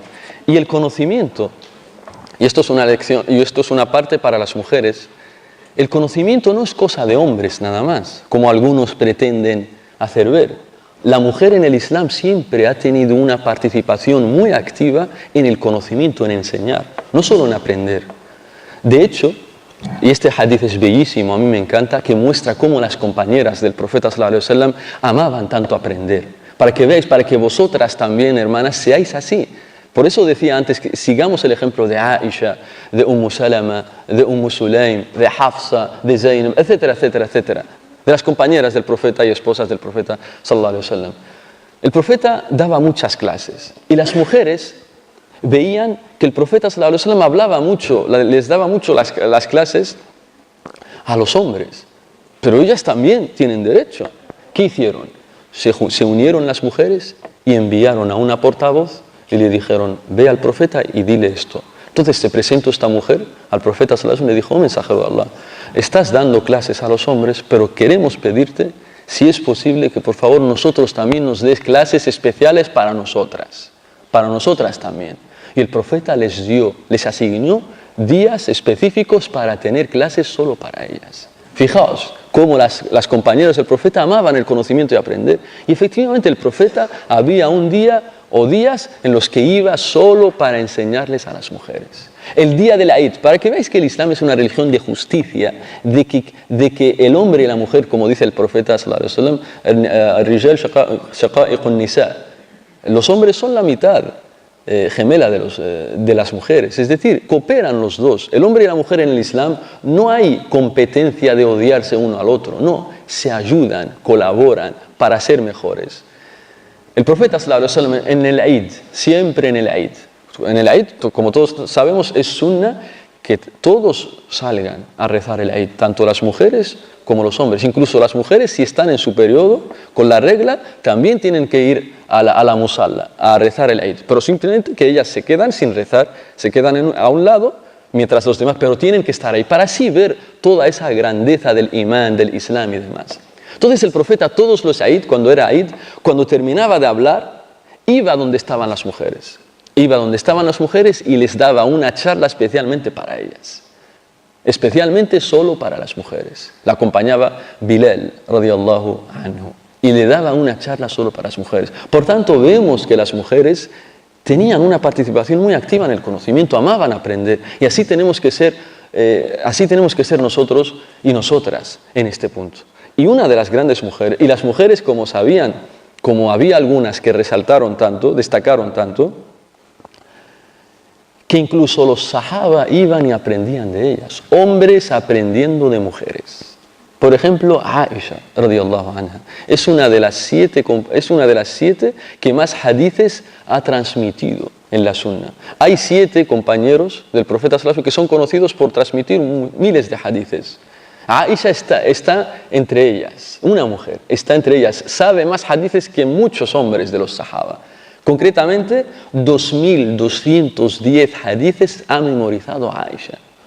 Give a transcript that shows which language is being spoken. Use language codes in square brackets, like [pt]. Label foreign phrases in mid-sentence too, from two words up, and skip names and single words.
[es] Y el conocimiento, y esto es una lección, y esto es una parte para las mujeres, el conocimiento no es cosa de hombres nada más, como algunos pretenden hacer ver. La mujer en el Islam siempre ha tenido una participación muy activa en el conocimiento, en enseñar, no solo en aprender. De hecho, y este hadith es bellísimo, a mí me encanta, que muestra cómo las compañeras del profeta [ar] صلى الله عليه وسلم [es] amaban tanto aprender. Para que veáis, para que vosotras también, hermanas, seáis así. Por eso decía antes que sigamos el ejemplo de Aisha, de Salama, de Sulaim, de Hafsa, de Zainab, etcétera, etcétera, etcétera. De las compañeras del profeta y esposas del profeta [ar] صلى الله عليه وسلم. [es] El profeta daba muchas clases y las mujeres veían que el profeta [ar] صلى الله عليه وسلم [es] hablaba mucho, les daba mucho las clases a los hombres, pero ellas también tienen derecho. ¿Qué hicieron? Se unieron las mujeres y enviaron a una portavoz y le dijeron, ve al profeta y dile esto. Entonces se presentó esta mujer al profeta [ar] صلى الله عليه وسلم [es] y le dijo, oh mensajero de Allah, estás dando clases a los hombres, pero queremos pedirte, si es posible, que por favor nosotros también nos des clases especiales para nosotras también. Y el profeta les asignó días específicos para tener clases solo para ellas. Fijaos cómo las compañeras del profeta amaban el conocimiento y aprender. Y efectivamente el profeta había un día o días en los que iba solo para enseñarles a las mujeres. El día del Eid, para que veáis que el Islam es una religión de justicia, de que el hombre y la mujer, como dice el profeta [ar] صلى الله عليه وسلم, الرجال شقائق النساء, [es] los hombres son la mitad gemela de las mujeres. Es decir, cooperan los dos. El hombre y la mujer en el Islam no hay competencia de odiarse uno al otro. No, se ayudan, colaboran para ser mejores. El profeta [ar] صلى الله عليه وسلم [es] en el Eid, siempre en el Eid. En el Eid, como todos sabemos, es sunna que todos salgan a rezar el Eid, tanto las mujeres como los hombres. Incluso las mujeres, si están en su periodo, con la regla, también tienen que ir a la musalla, a rezar el Eid. Pero simplemente que ellas se quedan sin rezar, se quedan a un lado, mientras los demás, pero tienen que estar ahí, para así ver toda esa grandeza del imán, del Islam y demás. Entonces el profeta, todos los Eid, cuando era Eid, cuando terminaba de hablar, iba donde estaban las mujeres. Iba donde estaban las mujeres y les daba una charla especialmente para ellas. Especialmente solo para las mujeres. La acompañaba Bilal, [ar] رضي الله عنه, [es] y le daba una charla solo para las mujeres. Por tanto, vemos que las mujeres tenían una participación muy activa en el conocimiento, amaban aprender, y así tenemos que ser nosotros y nosotras en este punto. Y una de las grandes mujeres, y las mujeres como sabían, como había algunas que resaltaron tanto, destacaron tanto, que incluso los sahaba iban y aprendían de ellas, hombres aprendiendo de mujeres. Por ejemplo, Aisha, [ar] رضي الله عنها, [es] es una de las siete que más hadices ha transmitido en la sunna. Hay 7 compañeros del profeta [ar] صلى الله عليه وسلم [es] que son conocidos por transmitir miles de hadices. Aisha está entre ellas, una mujer, está entre ellas, sabe más hadices que muchos hombres de los sahaba. Concretamente, 2.210 hadices ha memorizado Aisha.